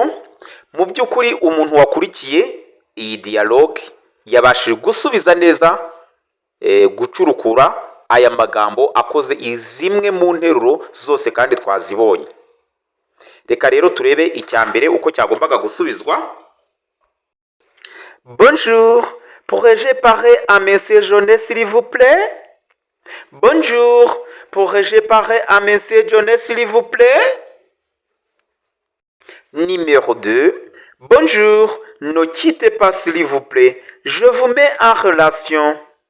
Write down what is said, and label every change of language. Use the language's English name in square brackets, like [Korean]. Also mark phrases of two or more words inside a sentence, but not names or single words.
[Kinyarwanda] Mu by'ukuri umuntu wakurikiye iyi dialogue yabashije gusubiza neza, gucurukura aya magambo akoze izimwe mu nteruro zose kandi twazibonye. reka rero turebe icya mbere uko cyagombaga gusubizwa. [French] Bonjour, pourrais-je parler à monsieur Jonet s'il vous plaît? Bonjour, pourrais-je parler à monsieur Jonet s'il vous plaît? Numéro 2. Bonjour, ne quittez pas s'il vous plaît, je vous mets en relation.